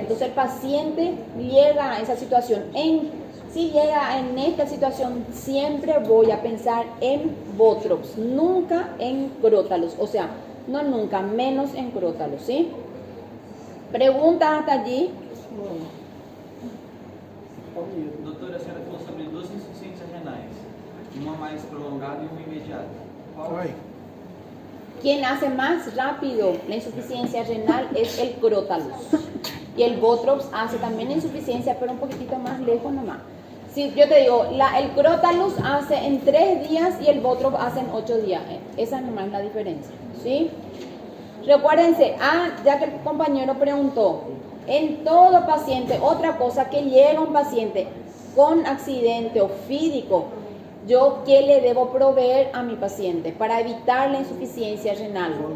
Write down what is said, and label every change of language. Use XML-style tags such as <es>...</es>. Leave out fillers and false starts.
<es>Entonces el paciente llega a esa situación. Si llega en esta situación, siempre voy a pensar en Botrops, nunca en crótalos. O sea, no nunca, menos en crótalos, ¿sí? ¿Preguntas hasta allí?</es> <pt>Doutora, a senhora falou sobre duas insuficiências renais, uma mais prolongada e uma imediata. Qual? Oi.</pt> <es>Quien hace más rápido la insuficiencia renal es el Crotalus. Y el Botrops hace también insuficiencia, pero un poquitito más lejos nomás. Si yo te digo, el Crotalus hace en 3 días y el Botrops hace en 8 días. Esa nomás es la diferencia, ¿sí? Recuérdense, ya que el compañero preguntó, en todo paciente, otra cosa que llega un paciente con accidente ofídico, ¿yo qué le debo proveer a mi paciente para evitar la insuficiencia renal?</es>